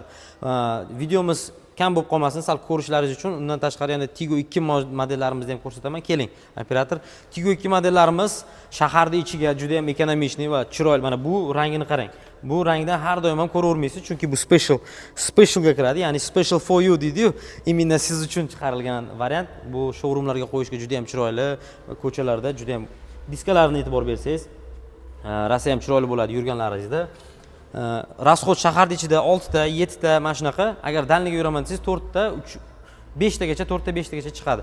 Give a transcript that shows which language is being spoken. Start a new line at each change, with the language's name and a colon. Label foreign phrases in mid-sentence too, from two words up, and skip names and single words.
Uzbek: Videomiz kam bo'lib qolmasin, sal ko'rishlaringiz uchun undan tashqari yana Tigo 2 modellarimizni ham ko'rsataman. Keling, operator. Tigo 2 modellarimiz shaharda ichiga juda ham ekonomичный va chiroyli. Mana bu rangini qarang. Bu rangdan har doim ham ko'ravermaysiz, chunki bu specialga kiradi. Ya'ni
English: special for you
Uzbek: deydi-yu. Imенно siz uchun chiqarilgan variant. Bu showroomlarga qo'yishga juda ham chiroyli, ko'chalarda juda ham diskalarni e'tibor bersangiz, rosa ham chiroyli bo'ladi yurganlaringizda. Rasxod shaharda ichida 6 ta, 7 ta mana shunaqa. Agar danliga yuraman desangiz 4 ta, 5 tagacha, 4 ta 5 tagacha chiqadi.